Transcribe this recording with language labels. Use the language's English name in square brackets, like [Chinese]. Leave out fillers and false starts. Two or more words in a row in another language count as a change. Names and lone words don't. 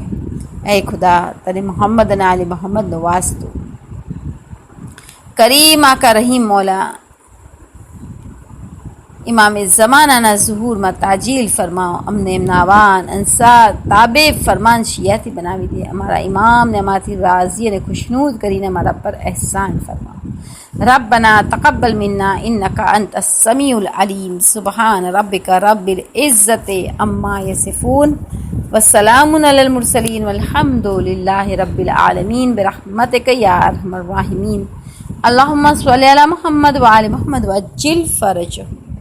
[Gujarati] એ ખુદા તને મોહમ્મદ અને આલે મોહમ્મદનો વાસ્તો કરીમ આકા રહીમ મૌલા ઇમામે ઝમાનાના ઝુહૂરમાં તાજીલ ફરમાવો. અમને એમના વાન અંસાર તાબે ફરમાન શિયાથી બનાવી દે. અમારા ઇમામને અમારાથી રાજી અને ખુશનૂદ કરીને અમારા પર એહસાન ફરમાવો. [Arabic] ربنا تقبل منا إنك أنت السميع العليم. سبحان ربك رب العزة عما يصفون والسلام على المرسلين والحمد لله رب العالمين برحمتك يا أرحم الراحمين. اللهم صل على محمد وعلى محمد وعجل فرجهم.